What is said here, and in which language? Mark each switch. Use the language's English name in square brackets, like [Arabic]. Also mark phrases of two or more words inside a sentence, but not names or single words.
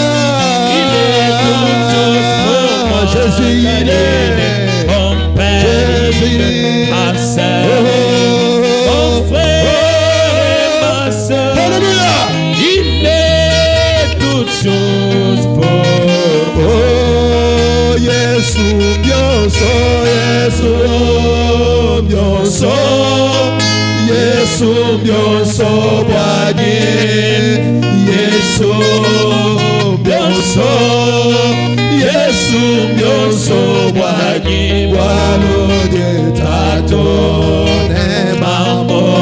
[French] Il est toute chose pour moi. Jésus, il est mon Père, Jésus. ma sœur, mon frère et ma sœur. Alléluia. Il est toute chose pour moi. [Luba-Katanga] Oh, Yesu, Dios, oh, byonso Yesu byonso bwanye Yesu byonso Yesu byonso bwanye bwaloje tato ne mamo